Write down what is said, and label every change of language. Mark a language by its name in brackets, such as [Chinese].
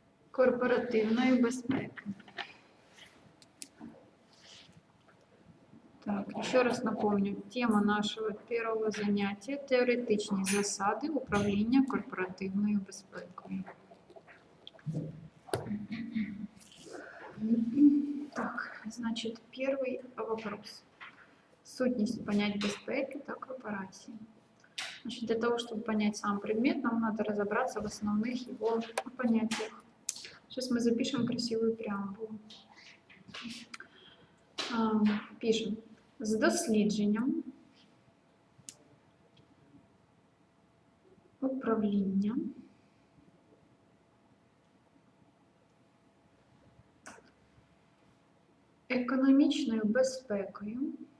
[Ukrainian] Корпоративної безпеки. [Russian] Так, еще раз напомню, тема нашего первого занятия – [Ukrainian] теоретичні засади управління корпоративною безпекою. [Russian] Так, значит, первый вопрос. [Ukrainian] Сутність понять безпеки та корпорации. [Russian] Значит, для того, чтобы понять сам предмет, нам надо разобраться в основных его понятиях. Сейчас мы запишем красивую преамбулу. Пишем. [Ukrainian] З дослідженням управління економічною безпекою